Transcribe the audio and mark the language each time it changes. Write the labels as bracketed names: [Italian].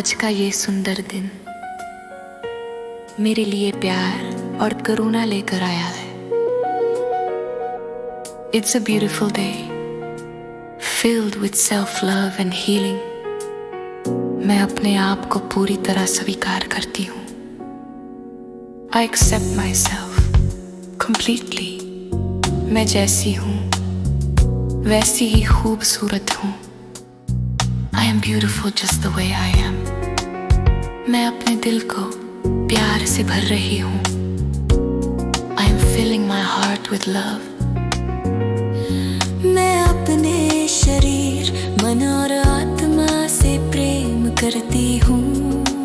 [Hindi] ये सुंदर दिन मेरे लिए प्यार और करुणा लेकर आया है। [English] It's a beautiful day filled with self-love and healing. [Hindi] मैं अपने आप को पूरी तरह स्वीकार करती हूँ। [English] I accept myself completely. [Hindi] मैं जैसी हूँ वैसी ही खूबसूरत हूँ। [English] I am beautiful just the way I am. [Hindi] मैं अपने दिल को प्यार से भर रही हूँ। [English] I am filling my heart with love. [Hindi] मैं अपने शरीर मन और आत्मा से प्रेम करती हूँ।